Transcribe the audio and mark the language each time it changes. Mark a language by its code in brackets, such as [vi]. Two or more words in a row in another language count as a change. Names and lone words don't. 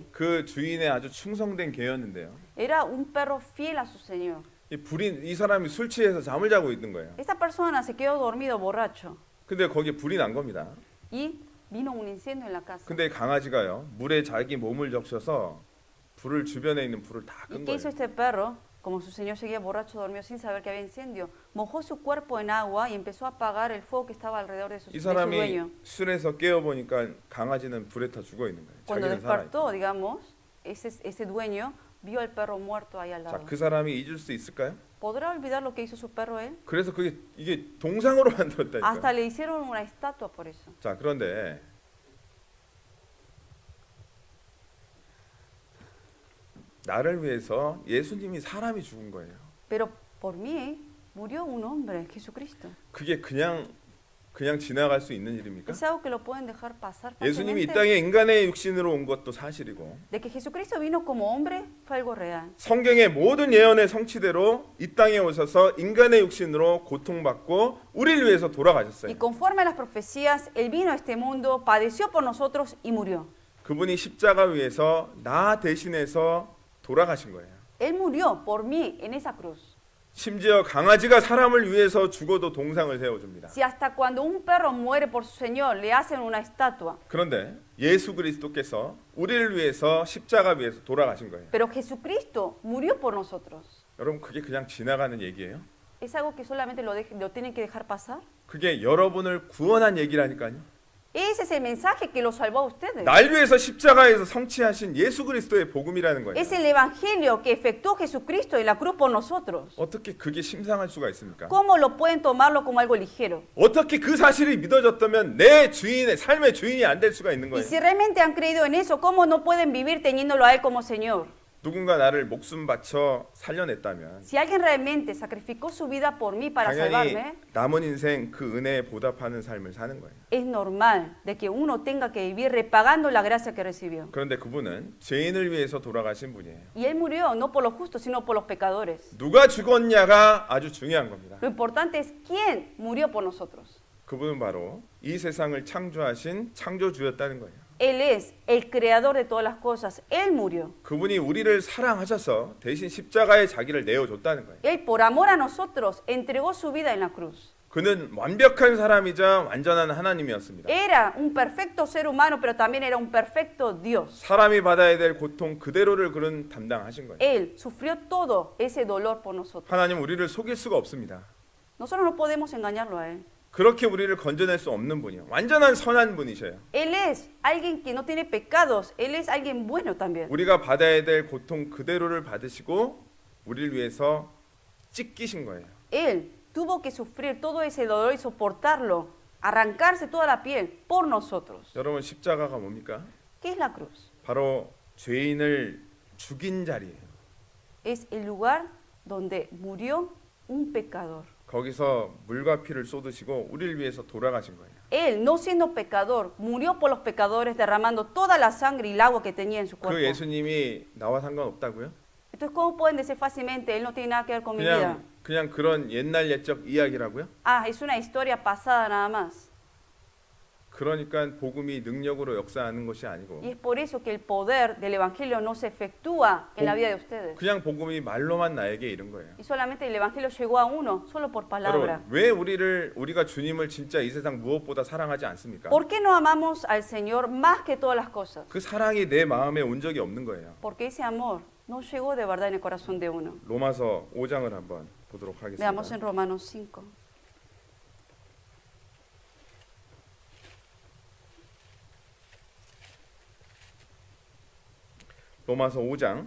[ko] 그 주인의 아주 충성된 개였는데요. [es] Era un perro fiel a su señor. [ko] 이 사람이 술 취해서 잠을 자고 있는 거예요. [es] Esta persona se quedó dormido borracho [ko] 근데 거기에 불이 난 겁니다. [es] y vino un incendio en la casa. [ko] 근데 강아지가요. 물에 자기 몸을 적셔서 불을 주변에 있는 불을 다 [es] ¿Y [ko] 끈 [es] qué hizo [ko] 거예요. [es] este perro? Como su señor seguía borracho, dormió sin saber que había incendio, mojó su cuerpo en agua y empezó a apagar el fuego que estaba alrededor de su [ko] 이 [es] dueño. [ko] 사람이 술에서 깨어 보니까 강아지는 불에 타 죽어 있는 거예요. [es] Cuando [ko] 자기는 살아 있고. [es] despertó, digamos, ese dueño vio al perro muerto ahí al [ko] 자, [es] lado. [ko] 그 사람이 잊을 수 있을까요? [es] ¿Podrá olvidar lo que hizo su perro él? [ko] 그래서 이게 동상으로 [es] Hasta [ko] 만들었다니까. [es] le hicieron una estatua por eso. [ko] 자, 그런데 나를 위해서 예수님이 사람이 죽은 거예요. [es] Pero por mí murió un hombre, Jesucristo. [ko] 그게 그냥 지나갈 수 있는 일입니까? [es] Es algo que lo pueden dejar pasar [ko] 예수님이 이 [es] fácilmente. [ko] 땅에 인간의 육신으로 온 것도 사실이고 [es] De que Jesucristo vino como hombre fue algo real. [ko] 성경의 모든 예언의 성취대로 이 땅에 오셔서 인간의 육신으로 고통받고 우리를 위해서 돌아가셨어요. [es] Y conforme a las profecías, Él vino a este mundo, padeció por nosotros y murió. [ko] 그분이 십자가 위에서 나 대신해서 돌아가신 거예요. [es] Él murió por mí en esa cruz. [ko] 심지어 강아지가 사람을 위해서 죽어도 동상을 세워줍니다. [es] Si hasta cuando un perro muere por su Señor le hacen una estatua, [ko] 그런데 예수 그리스도께서 우리를 위해서 십자가 위에서 돌아가신 거예요. [es] pero Jesucristo murió por nosotros, [ko] 여러분 그게 그냥 지나가는 얘기예요? [es] ¿es algo que solamente lo tienen que dejar pasar? [ko] 그게 여러분을 구원한 얘기라니까요. [es] Ese es el mensaje que los salvó a ustedes. [ko] 날 위해서 십자가에서 성취하신 예수 그리스도의 복음이라는 거예요. [es] Es el evangelio que efectuó Jesucristo en la cruz por nosotros. [ko] 어떻게 그게 심상할 수가 있습니까? [es] ¿Cómo lo pueden tomarlo como algo ligero? [ko] 어떻게 그 사실이 믿어졌다면 내 주인의 삶의 주인이 안 될 수가 있는 [es] Y [ko] 거예요? [es] si realmente han creído en eso, ¿cómo no pueden vivir teniéndolo a Él como Señor? [ko] 누군가 나를 목숨 바쳐 살려냈다면 [es] Si alguien realmente sacrificó su vida por mí para [ko] 당연히 [es] salvarme, [ko] 남은 인생 그 은혜에 보답하는 삶을 사는 거예요. [es] es normal de que uno tenga que vivir repagando la gracia que recibió. [ko] 그런데 그분은 죄인을 위해서 돌아가신 분이에요. [es] Y Él murió no por los justos, sino por los pecadores. [ko] 누가 죽었냐가 아주 중요한 겁니다. [es] Lo importante es quién murió por nosotros. [ko] 그분은 바로 이 세상을 창조하신 창조주였다는 거예요. [es] Él es el creador de todas las cosas. Él murió. [ko] 그분이 우리를 사랑하셔서 대신 십자가에 자기를 내어줬다는 거예요. [es] Él, por amor a nosotros, entregó su vida en la cruz. [ko] 그는 완벽한 사람이자 완전한 하나님이었습니다. [es] Era un perfecto ser humano, pero también era un perfecto Dios. [ko] 사람이 받아야 될 고통 그대로를 그는 담당하신 거예요. [es] Él sufrió todo ese dolor por nosotros. [ko] 하나님 우리를 속일 수가 없습니다. [es] Nosotros no podemos engañarlo a Él. [ko] 그렇게 우리를 건져낼 수 없는 분이요. 완전한 선한 분이셔요. [es] Él es alguien que no tiene pecados. Él es alguien bueno también. [ko] 우리가 받아야 될 고통 그대로를 받으시고 우리를 위해서 찢기신 거예요. [es] Él tuvo que sufrir todo ese dolor y soportarlo, arrancarse toda la piel por nosotros. [ko] 여러분 십자가가 뭡니까? [es] ¿Qué es la cruz? [ko] 바로 죄인을 죽인 자리예요. [es] Es el lugar donde murió un pecador. [ko] 거기서 물과 피를 쏟으시고 우리를 위해서 돌아가신 거예요. [es] Él, no siendo pecador, murió por los pecadores derramando toda la sangre y el agua que tenía en su [ko] 그 [es] cuerpo. [ko] 예수님이 나와 상관없다고요? [es] Entonces, ¿cómo pueden decir fácilmente, Él no tiene nada que ver con mi vida? [ko] 그냥 그런 옛날 옛적 이야기라고요? [es] Ah, es una historia pasada nada más. [ko] 그러니까 복음이 능력으로 역사하는 것이 아니고 [es] Y es por eso que el poder del Evangelio no se efectúa en la vida de ustedes. [ko] 그냥 복음이 말로만 나에게 이른 거예요. [es] Y solamente el Evangelio llegó a uno, solo por palabra. [ko] 여러분, 왜 우리가 주님을 진짜 이 세상 무엇보다 사랑하지 않습니까? [es] ¿Por qué no amamos al Señor más que todas las cosas? [ko] 그 사랑이 내 마음에 온 적이 없는 거예요. [es] Porque ese amor no llegó de verdad en el corazón de uno. [ko] 로마서 5장을 한번 보도록 [es] Veamos [ko] 하겠습니다. [es] en Romanos 5. [ko] 로마서 5장